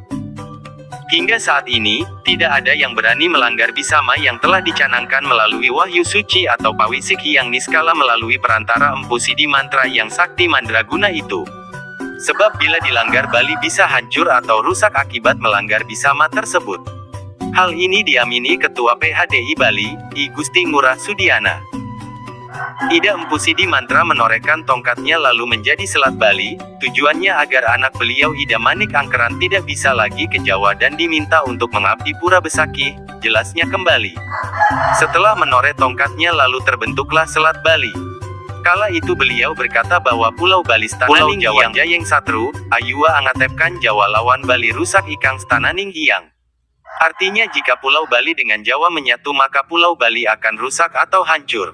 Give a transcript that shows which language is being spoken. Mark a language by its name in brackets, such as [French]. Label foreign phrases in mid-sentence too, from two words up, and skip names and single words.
[Indonesian] Hingga saat ini, tidak ada yang berani melanggar bisama yang telah dicanangkan melalui wahyu suci atau pawisik yang niskala melalui perantara Empu Sidi Mantra yang sakti mandraguna itu. Sebab bila dilanggar Bali bisa hancur atau rusak akibat melanggar bisama tersebut. Hal ini diamini Ketua PHDI Bali, I Gusti Ngurah Sudiana. Ida Empu Sidi Mantra menorehkan tongkatnya lalu menjadi Selat Bali, tujuannya agar anak beliau Ida Manik Angkeran tidak bisa lagi ke Jawa dan diminta untuk mengabdi Pura Besaki, jelasnya kembali. Setelah menoreh tongkatnya lalu terbentuklah Selat Bali. Kala itu beliau berkata bahwa Pulau Bali [Kawi] stananing Jawa Jayeng Satru, ayua angatepkan Jawa lawan Bali rusak ikang stananing Hyang. [Indonesian] Artinya jika Pulau Bali dengan Jawa menyatu maka Pulau Bali akan rusak atau hancur.